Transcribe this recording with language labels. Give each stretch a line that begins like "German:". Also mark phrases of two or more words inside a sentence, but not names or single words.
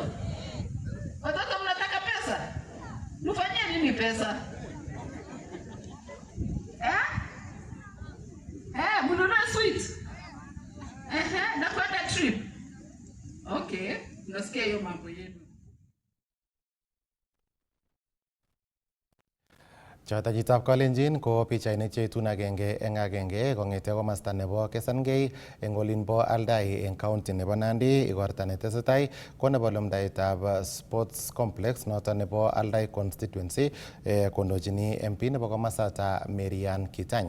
Swahili: Watoto mnataka pesa? Mfanyie nini pesa? Mnunue sweet. Na kwenda trip. Okay, nasikia hiyo mambo yenu.
Kalenjin: Chotajitab Kalenjin ko pichainik cheitun agenge eng agenge kong'ete komasta nebo Kesangei eng olin bo Aldai eng county nebo Nandi. Igorta netesetai ko nebo lumdaetab
English: sports complex
Kalenjin: noto nebo Aldai constituency kondochini MP nebo komasata Marian Kitany.